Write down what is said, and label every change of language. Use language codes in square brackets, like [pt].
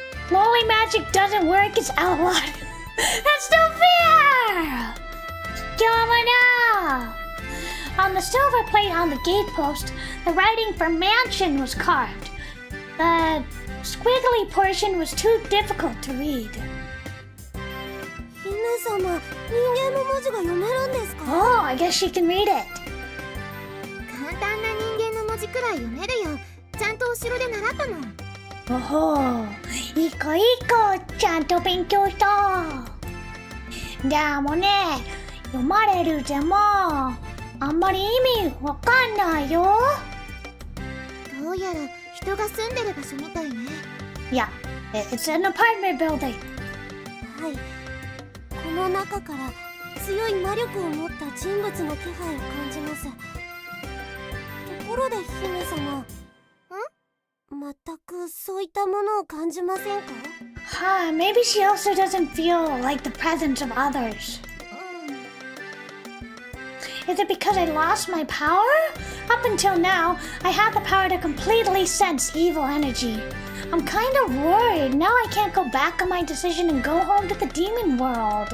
[en] Loli magic doesn't work, it's outlawed. That's no fair! Yamana! On the silver plate on the gatepost, the writing for mansion was carved. The squiggly portion was too difficult to read. [ja] 姫様、人間の文字が読めるんですか? [en] Oh, I guess she can read it. [ja] 簡単な人間の文字くらい読めるよ。ちゃんとお城で習ったもん。 Oh, いい子いい子、ちゃんと勉強した。でもね、読まれるでも、あんまり意味わかんないよ。どうやら人が住んでる場所みたいね。 [en] Yeah, it's an apartment building. [ja] はい。この中から強い魔力を持った人物の気配を感じます。ところで姫様、全くそういったものを感じませんか? [en] Maybe she also doesn't feel like the presence of others. Is it because I lost my power? Up until now, I had the power to completely sense evil energy. I'm kind of worried. Now I can't go back on my decision and go home to the demon world.